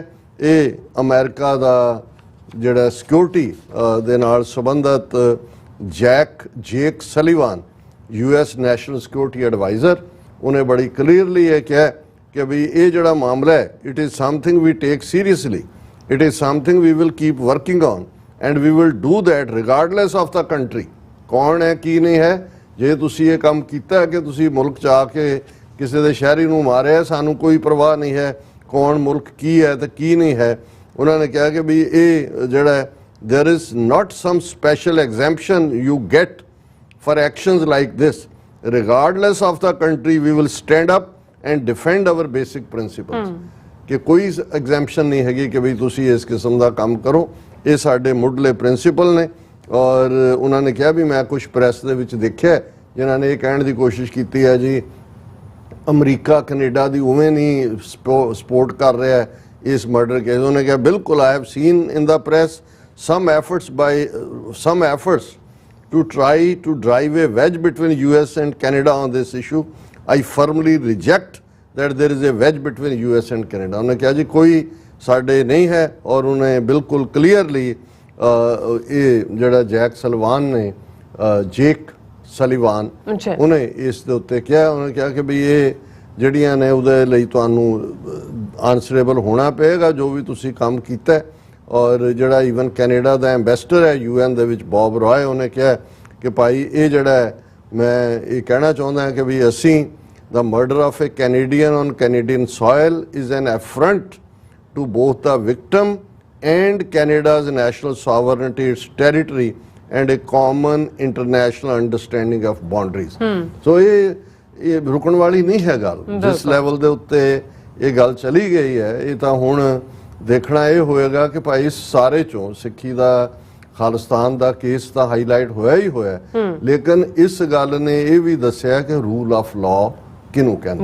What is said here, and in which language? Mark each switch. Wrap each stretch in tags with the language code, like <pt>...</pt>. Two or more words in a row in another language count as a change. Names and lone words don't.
<pa>ਇਹ ਅਮਰੀਕਾ ਦਾ ਜਿਹੜਾ ਸਿਕਿਉਰਿਟੀ ਦੇ ਨਾਲ ਸੰਬੰਧਿਤ ਜੇਕ ਸਲੀਵਾਨ,</pa> <en>US National Security Adviser,</en> <pa>ਉਹਨੇ ਬੜੀ ਕਲੀਅਰਲੀ ਇਹ ਕਿਹਾ ਕਿ ਵੀ ਇਹ ਜਿਹੜਾ ਮਾਮਲਾ ਹੈ</pa> <en>it is something we take seriously, it is something we will keep working on and we will do that regardless of the country.</en> <pa>ਕੌਣ ਹੈ ਕੀ ਨਹੀਂ ਹੈ, ਜੇ ਤੁਸੀਂ ਇਹ ਕੰਮ ਕੀਤਾ ਕਿ ਤੁਸੀਂ ਮੁਲਕ 'ਚ ਆ ਕੇ ਕਿਸੇ ਦੇ ਸ਼ਹਿਰੀ ਨੂੰ ਮਾਰਿਆ, ਸਾਨੂੰ ਕੋਈ ਪਰਵਾਹ ਨਹੀਂ ਹੈ ਕੌਣ ਮੁਲਕ ਕੀ ਹੈ ਤੇ ਕੀ ਨਹੀਂ ਹੈ। ਉਹਨਾਂ ਨੇ ਕਿਹਾ ਕਿ ਵੀ ਇਹ ਜਿਹੜਾ</pa> <en>there is not some special exemption you get for actions like this, regardless of the country we will stand up and defend our basic principles।</en> <pa>ਕਿ ਕੋਈ ਐਗਜ਼ੈਂਪਸ਼ਨ ਨਹੀਂ ਹੈਗੀ ਕਿ ਵੀ ਤੁਸੀਂ ਇਸ ਕਿਸਮ ਦਾ ਕੰਮ ਕਰੋ, ਇਹ ਸਾਡੇ ਮੁੱਢਲੇ ਪ੍ਰਿੰਸੀਪਲ ਨੇ। ਔਰ ਉਹਨਾਂ ਨੇ ਕਿਹਾ ਵੀ ਮੈਂ ਕੁਝ ਪ੍ਰੈਸ ਦੇ ਵਿੱਚ ਦੇਖਿਆ ਜਿਨ੍ਹਾਂ ਨੇ ਇਹ ਕਹਿਣ ਦੀ ਕੋਸ਼ਿਸ਼ ਕੀਤੀ ਹੈ ਜੀ ਅਮਰੀਕਾ ਕੈਨੇਡਾ ਦੀ ਉਵੇਂ ਨਹੀਂ ਸਪੋਰਟ ਕਰ ਰਿਹਾ ਇਸ</pa> <en>murder case.</en> <pa>ਉਹਨੇ ਕਿਹਾ ਬਿਲਕੁਲ</pa> <en>I have seen in the press some efforts to try to drive a wedge between US and Canada on this issue. I firmly reject that there is a wedge between US and Canada।</en> <pa>ਉਹਨੇ ਕਿਹਾ ਜੀ ਕੋਈ ਸਾਡੇ ਨਹੀਂ ਹੈ ਔਰ ਉਹਨੇ ਬਿਲਕੁਲ ਕਲੀਅਰਲੀ ਇਹ ਜਿਹੜਾ ਜੇਕ ਸਲੀਵਾਨ ਉਹਨੇ ਇਸ ਦੇ ਉੱਤੇ ਕਿਹਾ, ਉਹਨੇ ਕਿਹਾ ਕਿ ਵੀ ਇਹ ਜਿਹੜੀਆਂ ਨੇ ਉਹਦੇ ਲਈ ਤੁਹਾਨੂੰ ਆਨਸਰੇਬਲ ਹੋਣਾ ਪਏਗਾ ਜੋ ਵੀ ਤੁਸੀਂ ਕੰਮ ਕੀਤਾ। ਔਰ ਜਿਹੜਾ ਈਵਨ ਕੈਨੇਡਾ ਦਾ ਐਂਬੈਸਡਰ ਹੈ UN ਦੇ ਵਿੱਚ ਬੌਬ ਰॉय, ਉਹਨੇ ਕਿਹਾ ਕਿ ਭਾਈ ਇਹ ਜਿਹੜਾ ਮੈਂ ਇਹ ਕਹਿਣਾ ਚਾਹੁੰਦਾ ਹਾਂ ਕਿ ਵੀ ਅਸੀਂ</pa> <en>the murder of a Canadian on Canadian soil is an affront to both the victim and Canada's national sovereignty, its territory and a common international understanding of boundaries।</en> <pa>so ਇਹ ਰੁਕਣ ਵਾਲੀ ਨਹੀਂ ਹੈ ਗੱਲ। ਜਿਸ ਲੈਵਲ ਦੇ ਉੱਤੇ ਇਹ ਗੱਲ ਚਲੀ ਗਈ ਹੈ ਇਹ ਤਾਂ ਹੁਣ ਦੇਖਣਾ ਇਹ ਹੋਏਗਾ ਕਿ ਭਾਈ ਸਾਰੇ ਚੋਂ ਸਿੱਖੀ ਦਾ ਖਾਲਿਸਤਾਨ ਦਾ ਕੇਸ ਤਾਂ ਹਾਈਲਾਈਟ ਹੋਇਆ ਹੀ ਹੋਇਆ, ਲੇਕਿਨ ਇਸ ਗੱਲ ਨੇ ਇਹ ਵੀ ਦੱਸਿਆ ਕਿ</pa> <en>rule of law</en> <pa>ਕਿਹਨੂੰ ਕਹਿੰਦੇ।</pa>